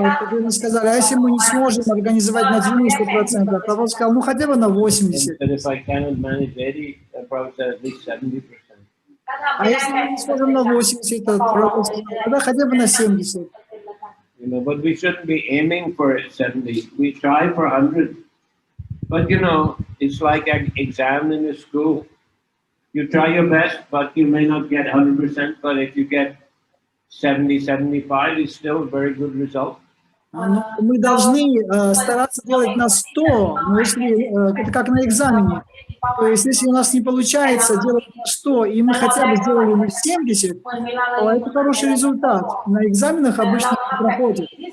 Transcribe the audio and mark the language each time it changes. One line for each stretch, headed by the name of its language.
Russian: Преданные сказали, а если мы не сможем организовать на 90%, Прабхупада сказал, ну, хотя бы на 80%.
English: If I cannot manage 80%, Prabhupada said at least 70%.
Russian: А если мы не сможем на 80%, то Прабхупада сказал, тогда хотя бы на 70%.
English: But we shouldn't be aiming for 70. We try for 100. But it's like an exam in a school. You try your best, but you may not get 100%. But if you get 70, 75, it's still a very good result.
Russian: Мы должны стараться делать на 100, но если это как на экзамене. То есть, если у нас не получается делать на 100, и мы хотя бы сделали на 70, то это хороший результат. На экзаменах обычно не проходит.